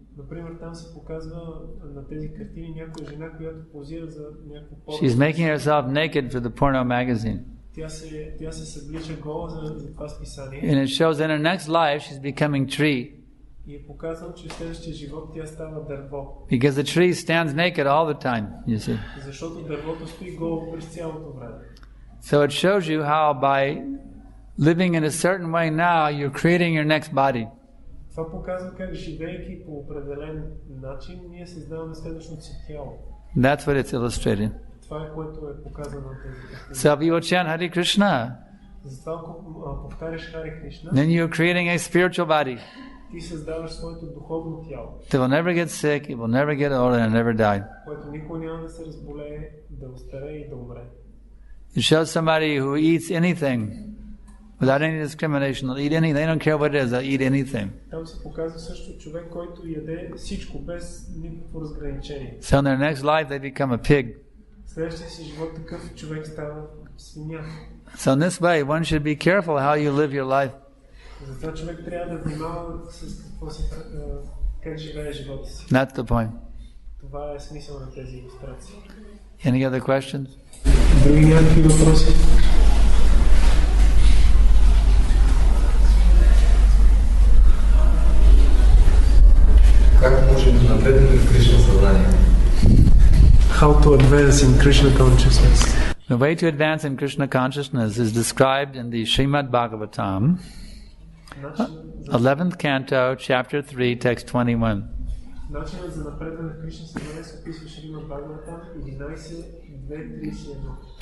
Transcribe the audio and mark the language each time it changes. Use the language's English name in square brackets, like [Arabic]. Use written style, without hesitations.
[Bulgarian] Например, там се показва на тези картини някоя жена, която позира за някакво порно. [English] She's making herself naked for the porno magazine. [Bulgarian] Тя се съблича гола за това списание. [English] And it shows in her next life she's becoming tree. [Bulgarian] И е показано, че в следващия живот тя става дърво. [English] Because the tree stands naked all the time, you see. [Bulgarian] Защото дървото стои голо през цялото време. [English] So it shows you how by living in a certain way now, you're creating your next body. [Bulgarian] Това показва как живеейки по определен начин, ние създаваме следващото си тяло. [English] That's what it's illustrated. [Bulgarian] Това е което е показано на тези картини. [English] So if you will chant Hare Krishna, [Bulgarian] затова ако повтаряш Харе Кришна, [English] then you're creating a spiritual body. [Bulgarian] Ти създаваш своето духовно тяло. [English] It will never get sick, it will never get old, and never die. [Bulgarian] Което никога няма да се разболее, да остарее и да умре. [English] It shows somebody who eats anything without any discrimination. They'll eat anything. They don't care what it is. They'll eat anything. [Bulgarian] Там се показва също човек, който яде всичко без никакво разграничение. [English] So in their next life they become a pig. [Bulgarian] Следващия си живот такъв човек става свиня. [English] So in this way, one should be careful how you live your life. [Bulgarian] Затова човек трябва да внимава с какво се как живее живота си. [English] That's the point. [Bulgarian] Това е смисъл на тези илюстрации. [English] Any other questions? [Bulgarian] Други някакви въпроси? Как можем да напреднем в Кришна съзнание? [English] How to advance in Krishna consciousness. The way to advance in Krishna consciousness is described in the Srimad Bhagavatam, 11th canto, chapter 3, text 21. [Bulgarian] Начинът за напредване в Кришна съзнание се описва в Шримад Бхагаватам 11.2.31.